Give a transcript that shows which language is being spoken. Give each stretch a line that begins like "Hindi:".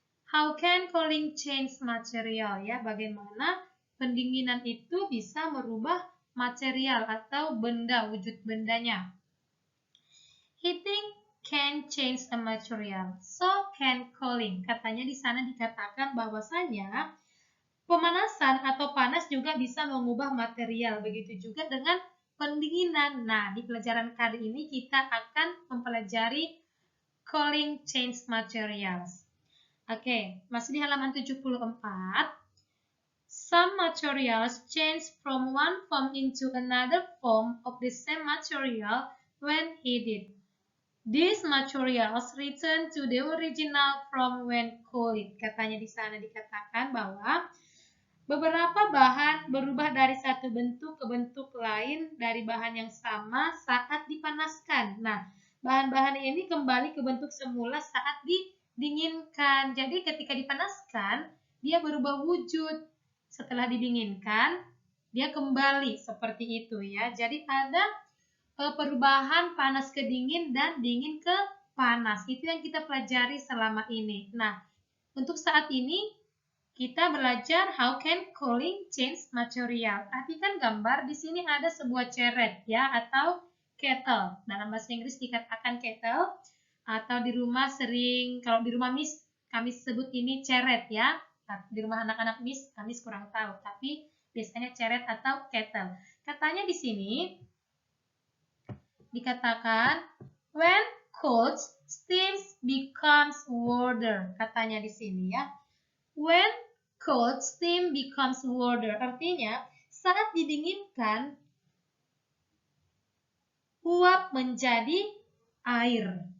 English: How can cooling change material?
Indonesian: Ya, bagaimana pendinginan itu bisa merubah material atau benda, wujud bendanya.
English: Heating can change a material, so can cooling.
Indonesian: Katanya di sana dikatakan bahwasanya pemanasan atau panas juga bisa mengubah material. Begitu juga dengan pendinginan. Nah, di pelajaran kali ini kita akan mempelajari
English: cooling change materials.
Indonesian: Oke, masih di halaman 74.
English: Some materials change from one form into another form of the same material when heated. These materials return to the original form when cooled.
Indonesian: Katanya di sana dikatakan bahwa beberapa bahan berubah dari satu bentuk ke bentuk lain dari bahan yang sama saat dipanaskan. Nah, bahan-bahan ini kembali ke bentuk semula saat didinginkan. Jadi ketika dipanaskan, dia berubah wujud. Setelah didinginkan, dia kembali seperti itu ya. Jadi ada perubahan panas ke dingin dan dingin ke panas. Itu yang kita pelajari selama ini. Nah, untuk saat ini kita belajar
English: how can cooling change material.
Indonesian: Perhatikan gambar di sini ada sebuah ceret ya atau kettle. Dalam bahasa Inggris dikatakan kettle atau di rumah sering kalau di rumah Miss kami sebut ini ceret ya. Di rumah anak-anak Miss kami kurang tahu, tapi biasanya ceret atau kettle. Katanya di sini dikatakan
English: when cooled steam becomes water.
Indonesian: Katanya di sini ya.
English: When cold, steam becomes water.
Indonesian: Artinya, saat didinginkan, uap menjadi air.